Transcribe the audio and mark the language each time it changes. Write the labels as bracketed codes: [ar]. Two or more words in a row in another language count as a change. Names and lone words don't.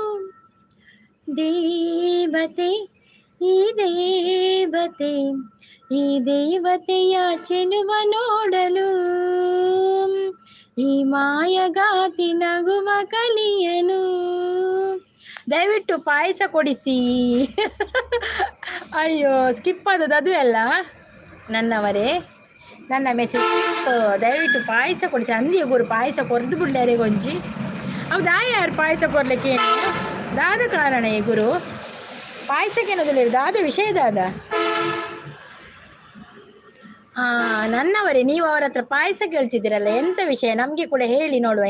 [kn] ದೇವತೆ ಈ ದೇವತೆ, ಈ ದೇವತೆಯ ಚೆಲುವ ನೋಡಲು, ಈ ಮಾಯಗಾತಿ ನಗುವ ಕಲಿಯನು. ದಯವಿಟ್ಟು ಪಾಯಸ ಕೊಡಿಸಿ. ಅಯ್ಯೋ ಸ್ಕಿಪ್ ಆದದ್ದು ಅದು ಅಲ್ಲ ನನ್ನವರೇ, ನನ್ನ ಮೆಸೇಜ್. ದಯವಿಟ್ಟು ಪಾಯಸ ಕೊಡಿಸಿ ಅಂದಿಯ ಗುರು. [tcy] ಪಾಯಸ ಕೊರ್ದು ಬಿಡ್ಲಾರೆ ಗೊಂಜಿ. [kn] ಹೌದಾ ಯಾರು ಪಾಯಸ ಕೊರ್ಲಿಕ್ಕೆ ದಾದ ಕಾರಣ ಈ ಗುರು ಪಾಯಸಕ್ಕೆ ಅನ್ನೋದಿಲ್ಲ, ದಾದ ವಿಷಯದಾದ. ನನ್ನವರೇ, ನೀವು ಅವರ ಹತ್ರ ಪಾಯಸ ಕೇಳ್ತಿದ್ದೀರಲ್ಲ, ಎಂಥ ವಿಷಯ ನಮಗೆ ಕೂಡ ಹೇಳಿ ನೋಡುವ.